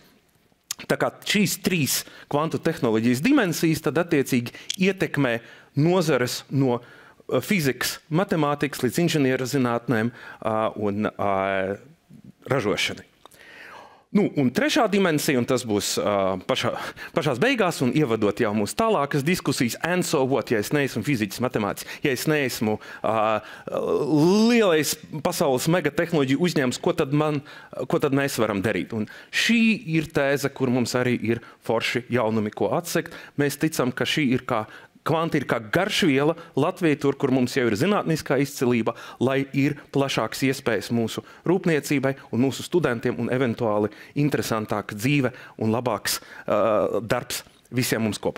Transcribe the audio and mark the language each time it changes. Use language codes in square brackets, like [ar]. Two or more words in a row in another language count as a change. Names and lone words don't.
[lv] Tā kā šīs 3 kvantu tehnoloģijas dimensijas tad attiecīgi ietekmē nozares no fizikas, matemātikas līdz inženieru zinātnēm un ražošanai. Un trešā dimensija, un tas būs pašās beigās, un ievadot jau mūsu tālākas diskusijas, [en] and so what, [lv] ja es neesmu fiziķis, matemātiķis, ja es neesmu lielais pasaules megatehnoloģiju uzņēmums, ko tad mēs varam darīt? Un šī ir tēze, kur mums arī ir forši jaunumi, ko atsekt. Mēs ticam, ka šī ir kvanti ir kā garšviela Latvijai, tur, kur mums jau ir zinātniskā izcilība, lai ir plašāks iespējas mūsu rūpniecībai un mūsu studentiem un eventuāli interesantāka dzīve un labāks darbs visiem mums kopā.